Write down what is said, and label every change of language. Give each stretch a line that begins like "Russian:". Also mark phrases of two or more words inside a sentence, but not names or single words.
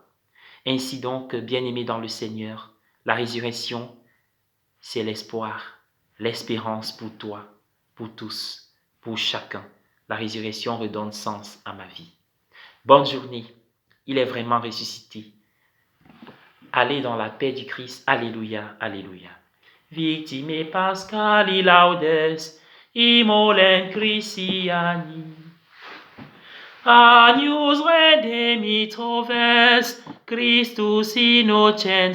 French: Ainsi donc, bien-aimés dans le Seigneur, la résurrection, c'est l'espoir, l'espérance pour toi, pour tous, pour chacun. La résurrection redonne sens à ma vie. Bonne journée. Il est vraiment ressuscité. Allez dans la paix du Christ. Alléluia, alléluia.
Latin: Victime Pascali laudes, imolem Christiani. Agnus redemitor est, Christus innocens